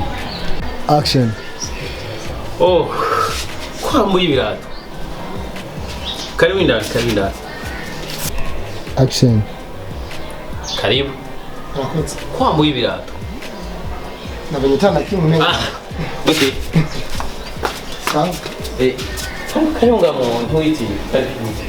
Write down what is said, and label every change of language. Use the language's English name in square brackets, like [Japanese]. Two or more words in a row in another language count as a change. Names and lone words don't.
[Rundi] Action. Oh. Kwambuye ibirato. [Swahili] Karibu ndani. Action. Karibu. [Rundi] Urakoze. Kwambuye ibirato. Nabonye utana kimwe neza. Okay. [Swahili] Sawa. Karibu muntu witi. Karibu.